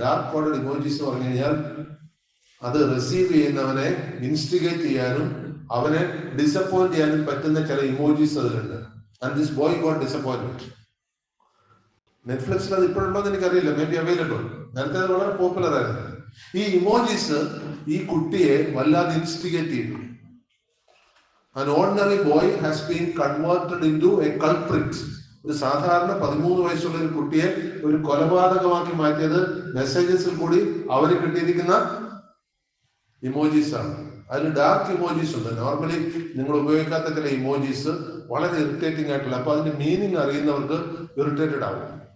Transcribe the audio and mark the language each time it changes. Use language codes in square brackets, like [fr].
[ml] Dark coded emojis എന്ന് പറഞ്ഞു കഴിഞ്ഞാൽ അത് റിസീവ് ചെയ്യുന്നവനെ ഇൻസ്റ്റിഗേറ്റ് ചെയ്യാനും അവനെ ഡിസപ്പോയിന്റ് ചെയ്യാനും പറ്റുന്ന ചില ഇമോജീസ് അതിലുണ്ട്. [en] And this boy got disappointment. [ml] നെറ്റ്ഫ്ലിക്സിൽ അത് ഇപ്പോഴുണ്ടോ എന്ന് എനിക്കറിയില്ല, [en] May be available. [ml] നേരത്തെ അത് വളരെ പോപ്പുലർ ആയിരുന്നു. ഈ ഇമോജീസ് ഈ കുട്ടിയെ വല്ലാതെ ഇൻസ്റ്റിഗേറ്റ് ചെയ്തു. [en] An ordinary boy has been converted into a culprit. [ml] ഒരു സാധാരണ 13 വയസ്സുള്ള ഒരു കുട്ടിയെ ഒരു കൊലപാതകമാക്കി മാറ്റിയത് മെസ്സേജസിൽ കൂടി അവര് കിട്ടിയിരിക്കുന്ന ഇമോജീസ് ആണ്. അതിൽ ഡാർക്ക് ഇമോജീസ് ഉണ്ട്. നോർമലി നിങ്ങൾ ഉപയോഗിക്കാത്ത ചില ഇമോജീസ് വളരെ ഇറിറ്റേറ്റിംഗ് ആയിട്ടുള്ള, അപ്പൊ അതിന്റെ മീനിങ് അറിയുന്നവർക്ക് ഇറിറ്റേറ്റഡ് ആവും.